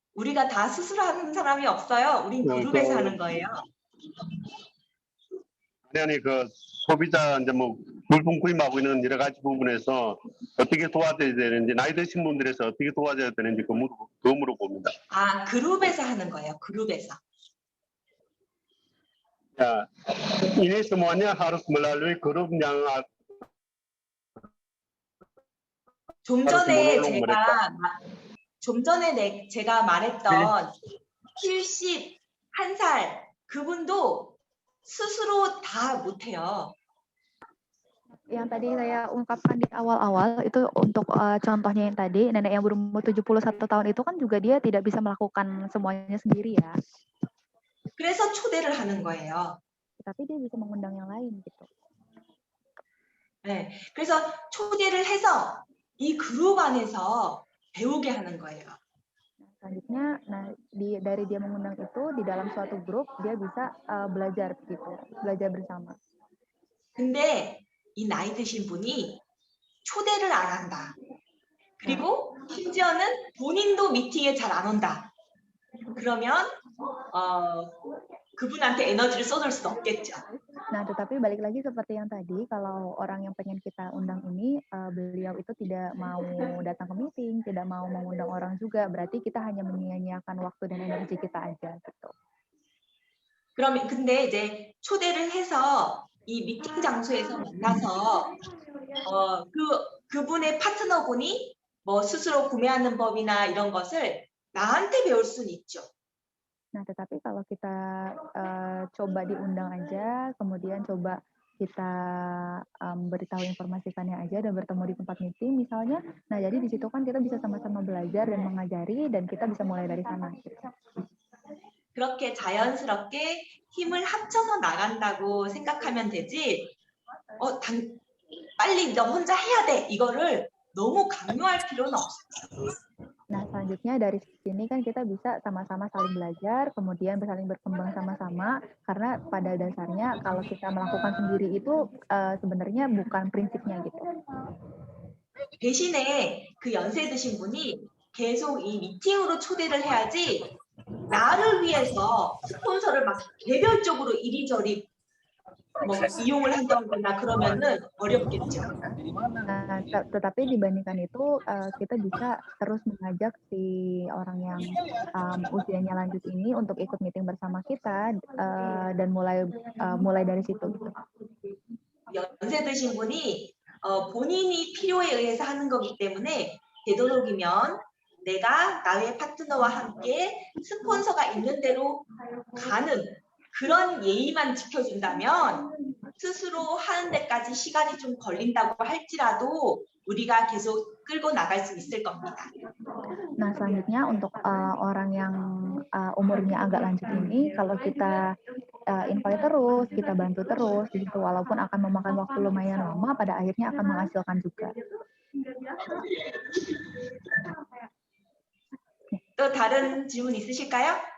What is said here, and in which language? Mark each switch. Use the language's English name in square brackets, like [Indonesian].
[Korean] 우리가 다 스스로 하는 사람이 없어요. 우린 그룹에서 하는 거예요. 아니 그 소비자 이제 뭐 물품 구입하고 있는 여러 가지 부분에서 어떻게 도와줘야 되는지 나이 드신 분들에서 어떻게 도와줘야 되는지 그거 물어봅니다. 아, 그룹에서 하는 거예요. 그룹에서. [Indonesian] Ya, ini semuanya harus melalui grup yang [Korean] 좀 전에 제가 말했던 71살 그분도 스스로 다 못해요. [Indonesian] Yang tadi saya ungkapkan di awal-awal itu untuk contohnya yang tadi, nenek yang berumur 71 tahun itu kan juga dia tidak bisa melakukan semuanya sendiri ya. [Korean] 그래서 초대를 하는 거예요. [Indonesian] Tapi dia bisa mengundang yang lain gitu. [Korean] 네, 그래서 초대를 해서 이 그룹 안에서 배우게 하는 거예요. [Indonesian] selanjutnya, dari dia mengundang itu di dalam suatu grup dia bisa belajar gitu, belajar bersama. [Korean] 근데 이 나이 드신 분이 초대를 안 한다. 그리고 심지어는 본인도 미팅에 잘 안 온다. 그러면 그분한테 에너지를 쏟을 수 없겠죠. [Indonesian] Nah, tetapi balik lagi seperti yang tadi, kalau orang yang pengen kita undang ini, beliau itu tidak mau datang ke meeting, tidak mau mengundang orang juga, berarti kita hanya menyia-nyiakan waktu dan energi kita aja gitu. [Korean] 그러면 근데 이제 초대를 해서 이 미팅 장소에서 만나서 그분의 파트너분이 뭐 스스로 구매하는 법이나 이런 것을 나한테 배울 수는 있죠. [Indonesian] Nah, tetapi kalau kita coba diundang aja, kemudian coba kita beritahu informasikannya aja dan bertemu di tempat meeting misalnya, nah jadi di situ kan kita bisa sama-sama belajar dan mengajari dan kita bisa mulai dari sana. Gitu. [Korean] 그렇게 자연스럽게 힘을 합쳐서 나간다고 생각하면 되지. 빨리 너 혼자 해야 돼. 이거를 너무 강요할 필요는 없어요. [Indonesian] Nah, selanjutnya dari sini kan kita bisa sama-sama saling belajar, kemudian saling berkembang sama-sama, karena pada dasarnya kalau kita melakukan sendiri itu sebenarnya bukan prinsipnya gitu. [Korean] 대신에 그 연세 드신 분이 계속 이 미팅으로 초대를 해야지 나를 위해서 스폰서를 막 개별적으로 이리저리 뭐 이용을 한다거나 그러면은 어렵겠죠. [Indonesian] Nah, tetapi dibandingkan itu kita bisa terus mengajak si orang yang usianya lanjut ini untuk ikut meeting bersama kita dan mulai dari situ. Gitu. [Korean] 연세 드신 분이 본인이 필요에 의해서 하는 거기 때문에 되도록이면 내가 나의 파트너와 함께 스폰서가 있는 대로 가는 그런 예의만 지켜준다면 스스로 하는 데까지 시간이 좀 걸린다고 할지라도 우리가 계속 끌고 나갈 수 있을 겁니다. [Indonesian] Nah, selanjutnya untuk orang yang umurnya agak lanjut ini, kalau kita invite terus, kita bantu terus, gitu, walaupun akan memakan waktu lumayan lama, pada akhirnya akan menghasilkan juga. [Korean] 또 다른 질문 있으실까요?